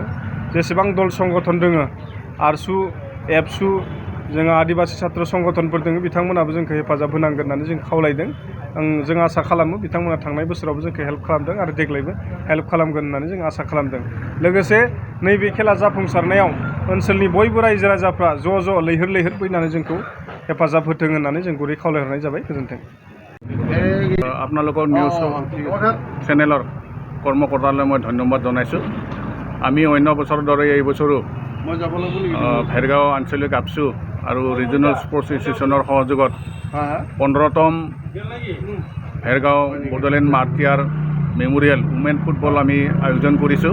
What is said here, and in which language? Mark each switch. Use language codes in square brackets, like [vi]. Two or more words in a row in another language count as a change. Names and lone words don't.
[brx] जेसेबां दल संगठन दोङो, आरसु, एबसु, जोङो आदिबासि छात्र संगठनफोर दोङो, बिथांमोनाबो जोंखौ हेफाजाब होनांगोन होननानै जों खावलायदों। जों आसा खालामो बिथांमोना थांनाय बोसोरावबो जोंखौ हेल्प खालामदों आरो देग्लायबो हेल्प खालामगोन होननानै जों आसा खालामदों। लोगोसे नैबे खेला जाफुंसारनायाव ओनसोलनि बयबो रायजो राजाफ्रा ज' लैहोर फैनानै जोंखौ हेफाजाब होथों होननानै जों गुरै खावलायहरनाय जाबाय। गोजोन्थों। [as] আপোনালোকৰ নিউজ চেনেলৰ কৰ্মকৰ্তালৈ মই ধন্যবাদ জনাইছোঁ। আমি অন্য বছৰৰ দৰে এই বছৰো ভেৰগাঁও আঞ্চলিক আপচু আৰু ৰিজনেল স্পৰ্টছ এছ'চিয়েশ্যনৰ সহযোগত 15তম ভেৰগাঁও বডলেণ্ড মাৰ্টিয়াৰ মেমৰিয়েল উমেন ফুটবল আমি আয়োজন কৰিছোঁ।